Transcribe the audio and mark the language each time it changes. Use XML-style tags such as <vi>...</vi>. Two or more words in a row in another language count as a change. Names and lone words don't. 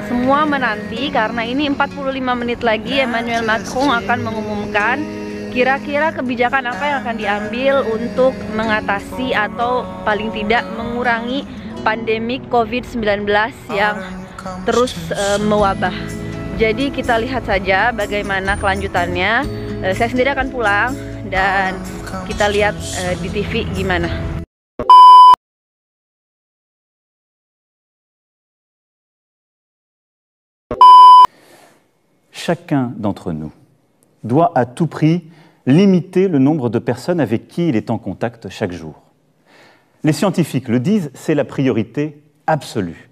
<id>Semua menanti karena ini 45 menit lagi Emmanuel Macron akan mengumumkan kira-kira kebijakan apa yang akan diambil untuk mengatasi atau paling tidak mengurangi pandemi COVID-19 yang terus mewabah. Jadi kita lihat saja bagaimana kelanjutannya. Saya sendiri akan pulang dan kita lihat di TV gimana.</id> <fr>Chacun d'entre nous doit à tout prix limiter le nombre de personnes avec qui il est en contact chaque jour. Les scientifiques le disent, c'est la priorité absolue.</fr>